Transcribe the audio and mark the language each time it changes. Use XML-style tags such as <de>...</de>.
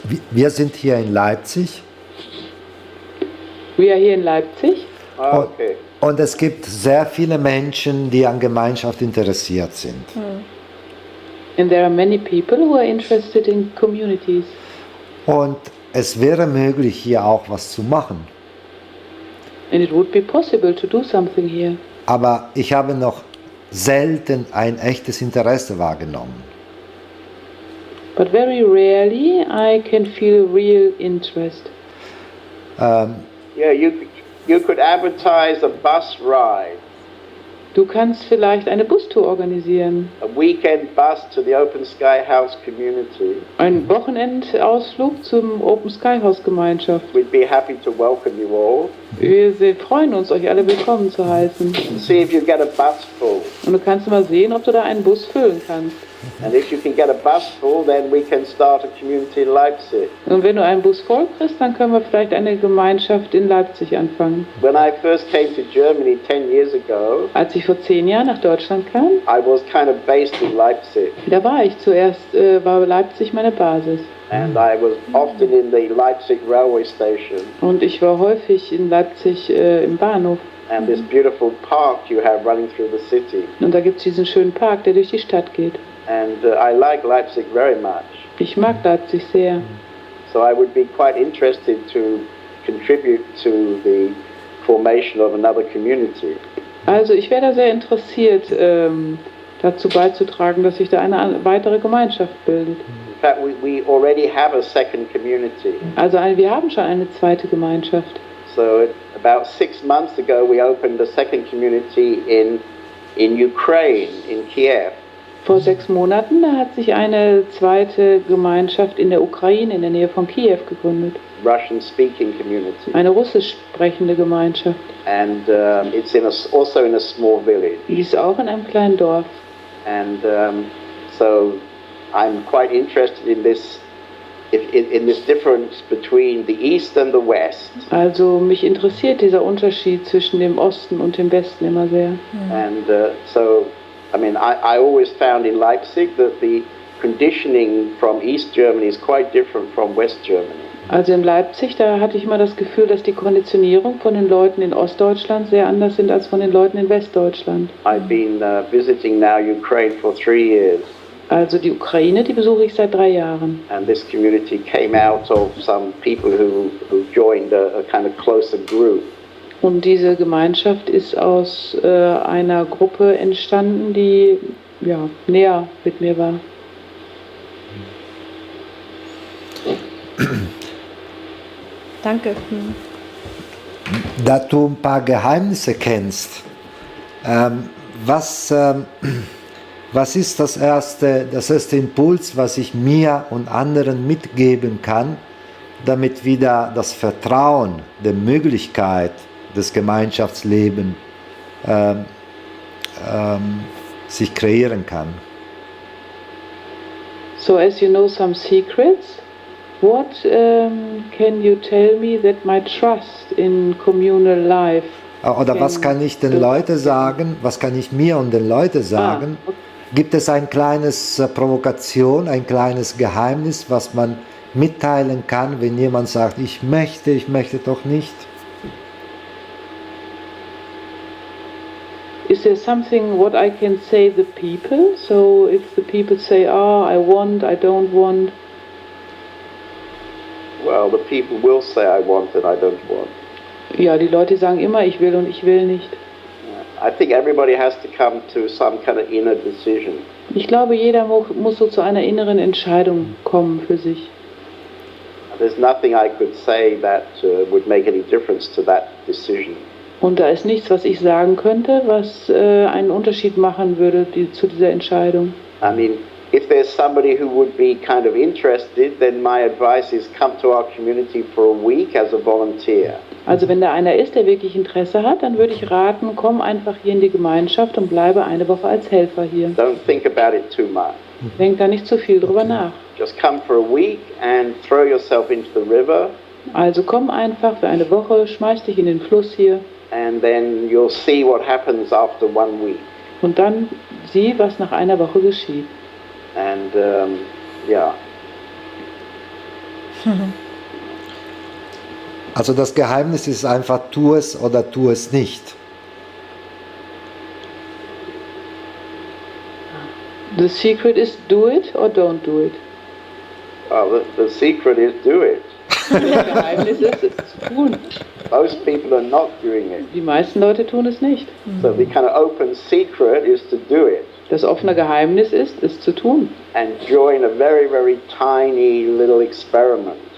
<de>Wir sind hier in Leipzig. Wir hier in Leipzig. Okay. Und es gibt sehr viele Menschen, die an Gemeinschaft interessiert sind.</de> <en>And there are many people who are interested in communities.</en> <de>Und es wäre möglich, hier auch was zu machen.</de> <en>And it would be possible to do something here.</en> <de>Aber ich habe noch selten ein echtes Interesse wahrgenommen.</de> <en>But very rarely I can feel real interest. Yeah, you could advertise a bus ride,</en> <de>Du kannst vielleicht eine Bustour organisieren,</de> <en>a weekend bus to the Open Sky House community.</en> <de>einen Wochenendausflug zum Open Sky House Gemeinschaft.</de> <en>We'd be happy to welcome you all.</en> <de>Wir freuen uns, euch alle willkommen zu heißen.</de> <en>See if you get a bus full.</en> <de>Und du kannst mal sehen, ob du da einen Bus füllen kannst.</de> <en>And if you can get a bus full, then we can start a community in Leipzig.</en> <de>Und wenn du einen Bus voll kriegst, dann können wir vielleicht eine Gemeinschaft in Leipzig anfangen.</de> <en>When I first came to Germany 10 years ago,</en> <de>Als ich vor 10 Jahren nach Deutschland kam,</de> <en>I was kind of based in Leipzig.</en> <de>da war ich zuerst, war Leipzig meine Basis.</de> <en>And I was often in the Leipzig railway station.</en> <de>Und ich war häufig in Leipzig im Bahnhof.</de> <en>And this beautiful park you have running through the city.</en> <de>Und da gibt es diesen schönen Park, der durch die Stadt geht.</de> <en>And I like Leipzig very much.</en> <de>Ich mag Leipzig sehr.</de> <en>So I would be quite interested to contribute to the formation of another community.</en> <de>Also ich wäre da sehr interessiert, dazu beizutragen, dass sich da eine weitere Gemeinschaft bildet.</de> <en>In fact, we already have a second community.</en> <de>Also wir haben schon eine zweite Gemeinschaft.</de> <en>So about 6 months ago, we opened a second community in Ukraine, in Kiev.</en> <de>Vor 6 Monaten, da hat sich eine zweite Gemeinschaft in der Ukraine, in der Nähe von Kiew, gegründet.</de> <en>Russian-speaking community.</en> <de>Eine russisch sprechende Gemeinschaft.</de> <en>And it's also in a small village.</en> <de>Die ist auch in einem kleinen Dorf.</de> <en>And so I'm quite interested in this difference between the East and the West.</en> <de>Also mich interessiert dieser Unterschied zwischen dem Osten und dem Westen immer sehr.</de> <en>And so, I mean, I always found in Leipzig that the conditioning from East Germany is quite different from West Germany.</en> <de>Also in Leipzig, da hatte ich immer das Gefühl, dass die Konditionierung von den Leuten in Ostdeutschland sehr anders sind als von den Leuten in Westdeutschland.</de> <en>I've been visiting now Ukraine for 3 years.</en> <de>Also die Ukraine, die besuche ich seit 3 Jahren.</de> <en>And this community came out of some people who joined a kind of closer group.</en> <de>Und diese Gemeinschaft ist aus einer Gruppe entstanden, die näher mit mir war. Danke. Da du ein paar Geheimnisse kennst, was ist das erste Impuls, was ich mir und anderen mitgeben kann, damit wieder das Vertrauen der Möglichkeit des Gemeinschaftslebens sich kreieren kann?</de> <en>So as you know some secrets, what can you tell me that my trust in communal life?</en> <de>Oder was kann ich den Leuten sagen, was kann ich mir und den Leuten sagen? Okay. Gibt es ein kleines Provokation, ein kleines Geheimnis, was man mitteilen kann, wenn jemand sagt, ich möchte doch nicht?</de> <en>Is there something what I can say the people? So if the people say, I want, I don't want. Well, the people will say I want and I don't want.</en> <de>Ja, die Leute sagen immer, ich will und ich will nicht.</de> <en>I think everybody has to come to some kind of inner decision.</en> <de>Ich glaube, jeder muss so zu einer inneren Entscheidung kommen für sich.</de> <en>There's nothing I could say that would make any difference to that decision.</en> <de>Und da ist nichts, was ich sagen könnte, was einen Unterschied machen würde zu dieser Entscheidung.</de> <en>I mean, if there's somebody who would be kind of interested, then my advice is come to our community for a week as a volunteer.</en> <de>Also wenn da einer ist, der wirklich Interesse hat, dann würde ich raten, komm einfach hier in die Gemeinschaft und bleibe eine Woche als Helfer hier.</de> <en>Don't think about it too much.</en> <de>Denk da nicht zu viel drüber nach.</de> <en>Just come for a week and throw yourself into the river.</en> <de>Also komm einfach für eine Woche, schmeiß dich in den Fluss hier.</de> <en>And then you'll see what happens after 1 week.</en> <de>Und dann sieh, was nach einer Woche geschieht.</de> <en>And yeah.</en> <de>Also das Geheimnis ist einfach, tu es oder tu es nicht.</de> <en>The secret is do it or don't do it. Well, the secret is do it.</en> <de>Das Geheimnis ist, es zu tun.</de> <en>Most people are not doing it.</en> <de>Die meisten Leute tun es nicht.</de> <en>So the kind of open secret is to do it.</en> <de>Das offene Geheimnis ist, es zu tun</de> <en>and join a very, very tiny little experiment.</en>